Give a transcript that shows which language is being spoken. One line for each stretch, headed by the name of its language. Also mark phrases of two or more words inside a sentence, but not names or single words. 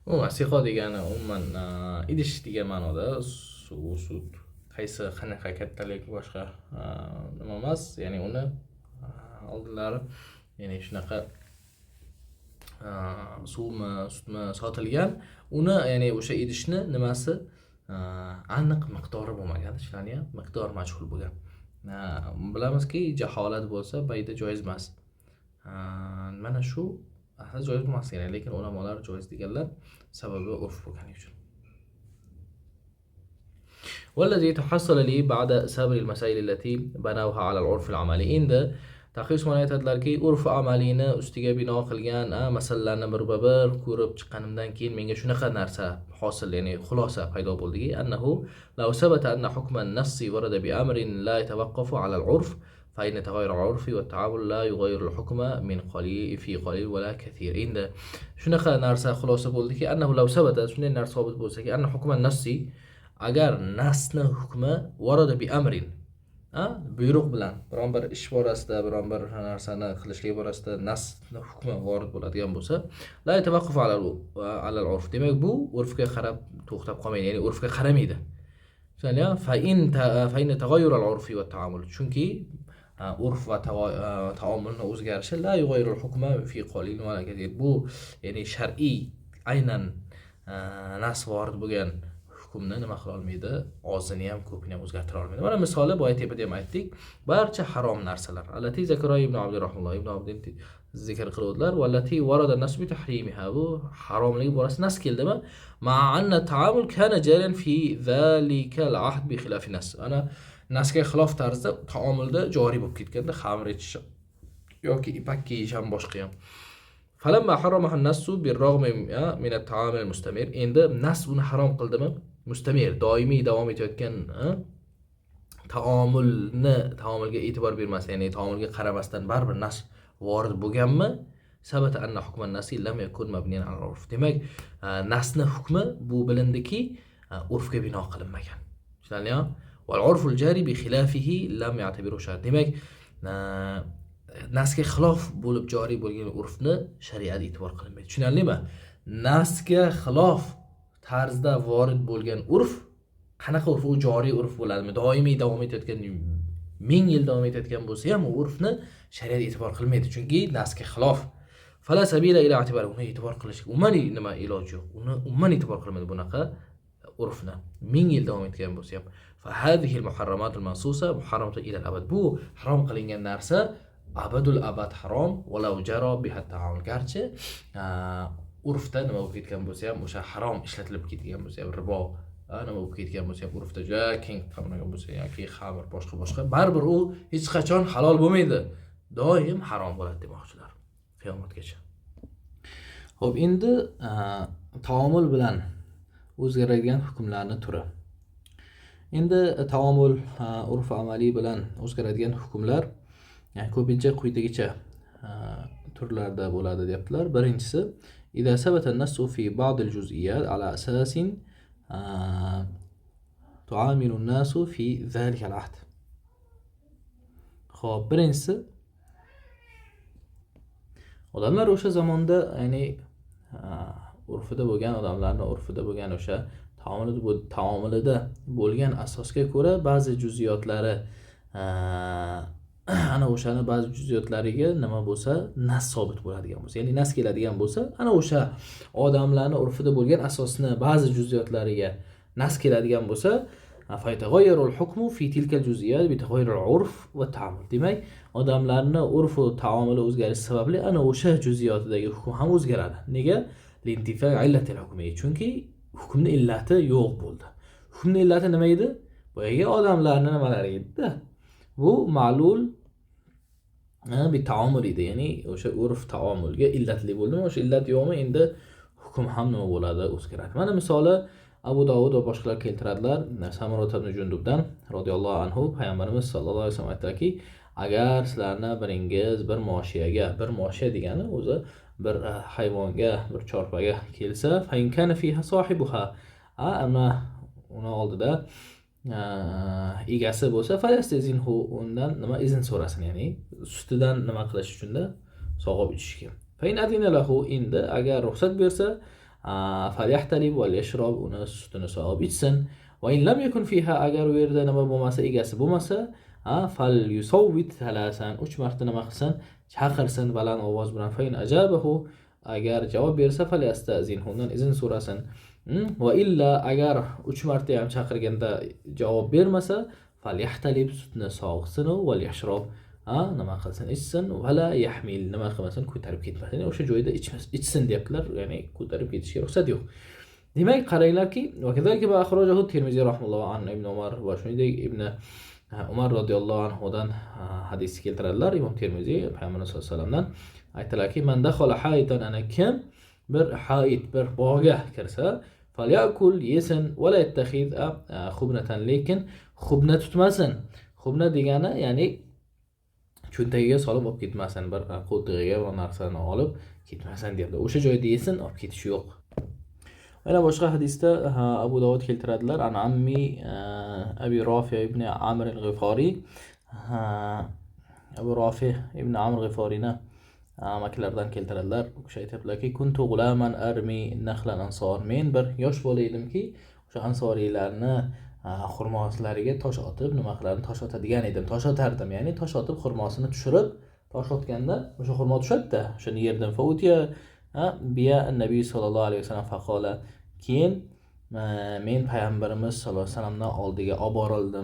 Uzbek: umuman siho degani umuman idish degan ma'noda, sut qaysi qanaqa kattalik boshqa nima emas, ya'ni uni oldinlari ya'ni shunaqa suvmi sutmi sotilgan, uni ya'ni o'sha idishni nimasi aniq miqdori bo'lmagan, ishlarni ham miqdor majhul bo'lgan. Bilamizki jaholat bo'lsa bayda joiz emas. Mana shu asli joiz bo'lmas kerak, lekin ulamolar joiz deganlar sababi urf bo'lgani uchun.
Arabic: والذي تحصل لي بعد سابر المسائل التي بنوها على العرف العملي.
Uzbek: Endi taqiy Usmoniy aytadilarki, urf amalini ustiga bino qilgan masalalarni bir-bir ko'rib chiqqanimdan keyin menga shunaqa narsa hosil, ya'ni xulosa paydo bo'ldiki,
Arabic: أنه لو ثبت أن حكم النص ورد بأمر لا يتوقف على العرف فإن تغير العرف والتعامل لا يغير الحكم من قليل في قليل ولا كثير.
Uzbek: Endi shunaqa narsa xulosa bo'ldiki,
Arabic: أنه لو ثبت,
Uzbek: shunday narsa sobit bo'lsa-ki,
Arabic: أن حكم النص,
Uzbek: agar nasni hukmi
Arabic: ورد بأمر,
Uzbek: buyruq bilan biron bir ish borasida, biron bir narsani qilishlik borasida nasni hukmi vorid bo'ladigan bo'lsa,
Arabic: لا يتوقف على العرف,
Uzbek: demak bu urfga qarab to'xtab qolmaydi, ya'ni urfga qaramaydi. Shunday
Arabic: فإن تغير العرف والتعامل,
Uzbek: chunki urf va taomulning o'zgarishi
Arabic: لا يغير الحكم في قليل ولا كثير,
Uzbek: bu ya'ni shar'iy aynan nas vorid bo'lgan hukmni nima qila olmaydi, ozini ham ko'pini ham o'zgartira olmaydi. Mana misoli boya tepada ham aytdik, barcha harom narsalar.
Arabic: التي ذكر
Uzbek: ibn Abdurrahmonlar, ibn Abdin zikr qiluvdilar,
Arabic: والتي ورد نص تحريمها,
Uzbek: bu haromligi borasida nas keldimi?
Arabic: ما أن التعامل كان جاريا في ذلك العهد بخلاف النص.
Uzbek: Ana nasga xilof tarzda taomulda joriy bo'lib ketganda, xamir ichish yoki ipak kiyish ham boshqa ham.
Arabic: فلما حرمها النص بالرغم من التعامل المستمر.
Uzbek: Endi nas uni harom qildimi? Mustamir, doimiy davom etayotgan taomulga e'tibor bermas, ya'ni taomulga qaramasdan baribir nas vorid bo'lganmi?
Arabic: ثبت أن حكم النص لم يكن مبنيا على العرف.
Uzbek: Demak, nasni hukmi bu bilindiki, urfga bino qilinmagan. Tushunarlimi?
Arabic: والعرف الجاري بخلافه لم يعتبره الشرع.
Uzbek: Demak, nasga xilof bo'lib joriy bo'lgan urfni shariat e'tibor qilinmaydi. Tushunarlimi? Nasga xilof tarzda vorid bo'lgan urf qanaqa urf? U joriy urf bo'ladimi? Doimiy davom etayotgan, 1000 yil davom etayotgan bo'lsa ham u urfni shariat e'tibor qilmaydi, chunki nasga xilof.
Arabic: فلا سبيل إلى الاعتبار,
Uzbek: uni e'tibor qilish umuman nima iloji yo'q. Uni umuman e'tibor qilmaydi bunaqa urfni, 1000 yil davom etgan bo'lsa ham.
Arabic: فهذه المحرمات المنصوصة محرمات إلى الأبد.
Uzbek: Bu harom qilingan narsa
Arabic: أبد الأبد
Uzbek: harom,
Arabic: ولو جرى بها التعامل.
Uzbek: Garchi urfda nima bo'lib ketgan bo'lsa ham, o'sha harom ishlatilib ketgan bo'lsa ham, ribo nima bo'lib ketgan bo'lsa ham, urfda juda keng tarqalgan bo'lsa yoki xamir boshqa, baribir u hech qachon halol bo'lmaydi, doim harom bo'ladi demoqchilar qiyomatgacha. Xo'p, endi taomul bilan o'zgaradigan hukmlarning turi. Endi taomul urf amaliy bilan o'zgaradigan hukmlar ko'pincha quyidagicha turlarda bo'ladi deyaptilar. Birinchisi,
Arabic: إذا ثبت النص في بعض الجزئيات على أساس تعامل الناس في ذلك العهد.
Uzbek: Xo'p, birinchisi, odamlar o'sha zamonda, ya'ni urfida bo'lgan odamlarning urfida bo'lgan o'sha taomilida bo'lgan asosga ko'ra ba'zi juziyotlari ana o'shani ba'zi juziyotlariga nima bo'lsa, nas sobit bo'ladigan bo'lsa, ya'ni nas keladigan bo'lsa, ana o'sha odamlarning urfida bo'lgan asosni ba'zi juziyotlariga nas keladigan bo'lsa,
Arabic: فيتغير الحكم في تلك الجزئيات بتغير العرف والتعامل.
Uzbek: Demak, odamlarning urf va taomili o'zgarishi sababli ana o'sha juziyotidagi hukm ham o'zgaradi.
Arabic: Nega? لانتفاء علة الحكم.
Uzbek: Chunki hukmning illati yo'q bo'ldi. Hukmning illati nima edi? Boyaga odamlarning nimalari edi? Bu ma'lul bir taomul edi, ya'ni o'sha urf taomulga illatli bo'ldimi, o'sha illat yo'qmi, endi hukm ham nima bo'ladi, o'zgaradi. Mana misoli Abu Dovud va boshqalar keltiradilar. Samura ibn Jundubdan
Arabic: رضي الله عنه,
Uzbek: payg'ambarimiz
Arabic: صلى الله عليه وسلم
Uzbek: aytdilarki, agar sizlarni biringiz bir moshiya degani o'zi bir hayvonga, bir chorpaga kelsa,
Arabic: فإن كان فيها صاحبها,
Uzbek: uni oldida egasi bo'lsa, falastazinhu, undan nima izn so'rasin, ya'ni sutidan nima qilish uchun da sog'ib ichishga.
Arabic: فإن أذن له,
Uzbek: endi agar ruxsat bersa,
Arabic: فليحتلب وليشرب
Uzbek: uni sutini sog'ib ichsin.
Arabic: وإن لم يكن فيها
Uzbek: agar u yerda nima bo'lmasa, egasi bo'lmasa,
Arabic: فليصوت ثلاثا
Uzbek: 3 marta nima qilsin, chaqirsin baland ovoz bilan.
Arabic: فإن أجابه
Uzbek: agar javob bersa فليستأذنه undan izn so'rasin. وإلا agar 3 marta ham chaqirganda javob bermasa فليحتلب sutni sog'sin وليشرب nima qilsin, ichsin.
Arabic: ولا يحمل
Uzbek: nima qilmasin, ko'tarib ketmasin. Ya'ni o'sha joyda ichsin deyaptilar, ya'ni ko'tarib ketishga ruxsat yo'q. Demak, qaranglarki,
Arabic: وكذلك وأخرجه الترمذي رحمه الله عن ابن عمر
Uzbek: va shuningdek ibn Umar radhiyallohu anhudan hadis keltiradilar. Imom Tirmiziy payg'ambar sollallohu alayhi vasallamdan aytdilarki,
Arabic: من دخل حائطا,
Uzbek: ana kim bir hayit, bir bog'ga kirsa, falyakul yesin
Arabic: ولا يتخذ خبنة,
Uzbek: lekin xubna tutmasin. Xubna degani ya'ni cho'ntagiga solib olib ketmasin, bir qo'tig'iga bir narsani olib ketmasin deyapti. O'sha joyda yesin, olib ketish yo'q. Mana boshqa hadisda Abu Dovud keltiradilar.
Arabic: عن عم أبي رافع بن عمرو الغفاري.
Uzbek: Abu Rafi ibn Amr al-Ghifarina amakilardan keltiradilar. U kishi aytadilarki,
Arabic: كنت غلاما أرمي نخل الأنصار.
Uzbek: Men bir yosh bola edimki, o'sha ansoriylarni xurmoslariga tosh otib, nima qilardim, tosh otadigan edim. Tosh otardim, ya'ni tosh otib xurmosini tushirib, tosh otganda o'sha xurmo tushadi-da, o'shani yerdan
Arabic: فأتي بي النبي صلى الله عليه وسلم فقال,
Uzbek: keyin men payg'ambarimiz sallallohu alayhi vasallamdan oldiga olib borildim.